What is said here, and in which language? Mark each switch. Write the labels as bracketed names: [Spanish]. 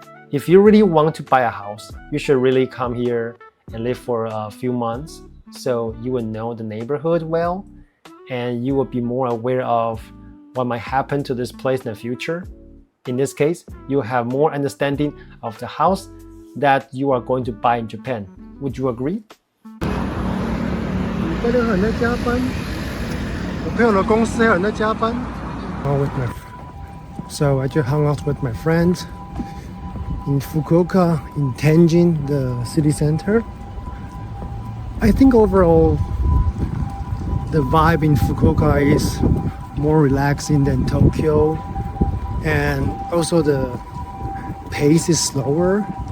[English] If you really want to buy a house, you should really come here and live for a few months so you will know the neighborhood well and you will be more aware of what might happen to this place in the future. In this case, you will have more understanding of the house that you are going to buy in Japan. Would you agree? [Chinese] 有人在加班，我朋友的公司还有人在加班。 [English] So I just hung out with my friends in Fukuoka, in Tenjin, the city center. I think overall, the vibe in Fukuoka is more relaxing than Tokyo, and also the pace is slower.